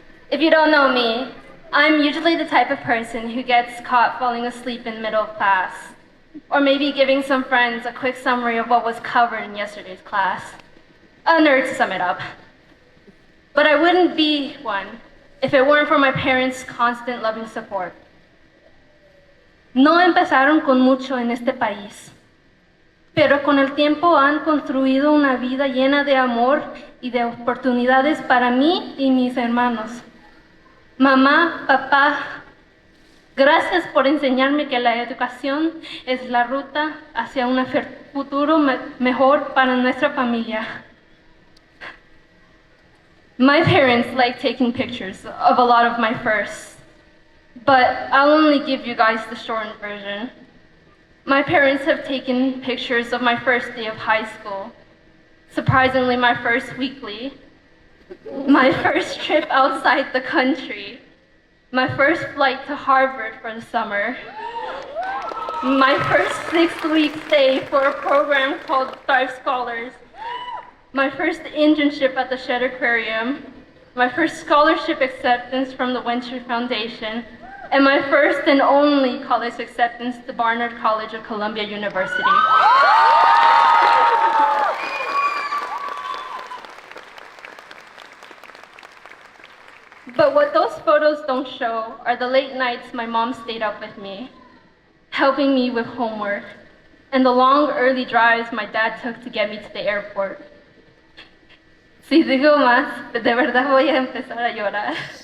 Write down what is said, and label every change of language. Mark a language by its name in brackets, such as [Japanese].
[English] If you don't know me, I'm usually the type of person who gets caught falling asleep in the middle of class, or maybe giving some friends a quick summary of what was covered in yesterday's class. A nerd to sum it up. But I wouldn't be one if it weren't for my parents' constant loving support. [Spanish] No empezaron con mucho en este país, pero con el tiempo han construido una vida llena de amor y de oportunidades para mí y mis hermanos. Mamá, papá, gracias por enseñarme que la educación es la ruta hacia un futuro mejor para nuestra familia. [English] My parents like taking pictures of a lot of my firsts, but I'll only give you guys the shortened version. My parents have taken pictures of my first day of high school, surprisingly my first weekly, my first trip outside the country, my first flight to Harvard for the summer, my first 6-week stay for a program called Thrive Scholars, my first internship at the Shedd Aquarium, my first scholarship acceptance from the Winter Foundation, and my first and only college acceptance to Barnard College of Columbia University. But what those photos don't show are the late nights my mom stayed up with me, helping me with homework, and the long early drives my dad took to get me to the airport. [Spanish] Si digo más, de verdad voy a empezar a llorar.